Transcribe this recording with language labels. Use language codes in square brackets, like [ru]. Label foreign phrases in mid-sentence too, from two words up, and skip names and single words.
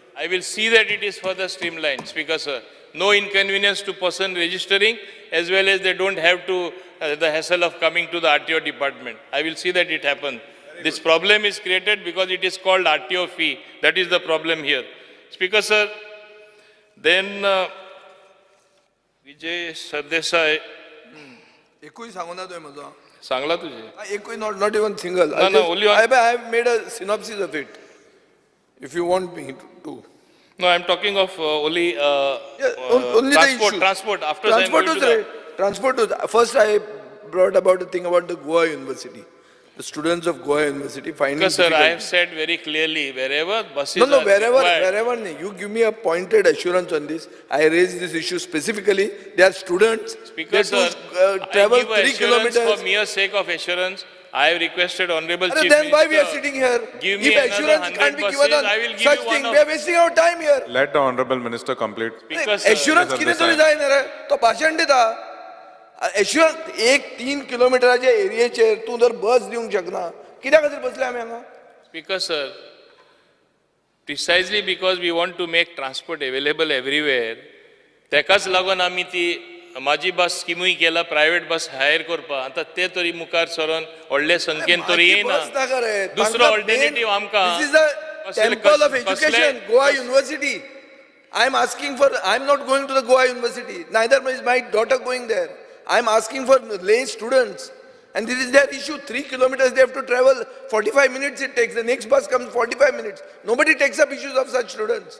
[en] I will see that it is further streamlined, Speaker sir. No inconvenience to person registering, as well as they don't have to the hassle of coming to the RTO department. I will see that it happens. This problem is created because it is called RTO fee. That is the problem here. Speaker sir, then Vijay Sardesai. [kok] एकूय सांगू ना तुवें म्हजो सांगला तुझे [en] एकूय not even single. only one. I have made a synopsis of it. If you want me to. No, I'm talking of only Only transport. the issue. Transport. After Transport that, was right. Transport was first. I brought about the thing about the Goa University. The students of Goa University finding Because sir, I difficult- have said very clearly, wherever buses No, are wherever you give me a pointed assurance on this. I raised this issue specifically. They are students. Speaker They sir, travel I give 3 assurance kilometers. for mere sake of assurance. I have requested Honorable Chief Then why we are Minister, sitting here? give If me another assurance 100 can't be buses, given on I will give such you one thing, of- we are wasting our time here. Let the Honorable Minister complete. Speaker sir, [kok] Assurance किने तरी जाय ना रे तो भाषण दिता assurance 1-3 किलोमीटराच्या एरियेचेर तूं जर बस दिवंक शकना कित्या खातीर बसले आमी हांगा [en] Speaker sir, precisely because we want to make transport available everywhere, [kok] तेकाच लागून आमी ती माझी बस स्किमूय केला [en] private bus hire [kok] करपा आता ते तरी मुखार सरोन व्हडले संख्येन तरी येयना बस नाका रे दुसरो ऑल्टरनेटिव्ह आमकां [en] This is the temple of education, Goa University. I am asking for, I am not going to the Goa University, neither is my daughter going there. I am asking for lay students. And this is their issue. 3 kilometers they have to travel. 45 minutes it takes. The next bus comes 45 minutes. Nobody takes up issues of such students.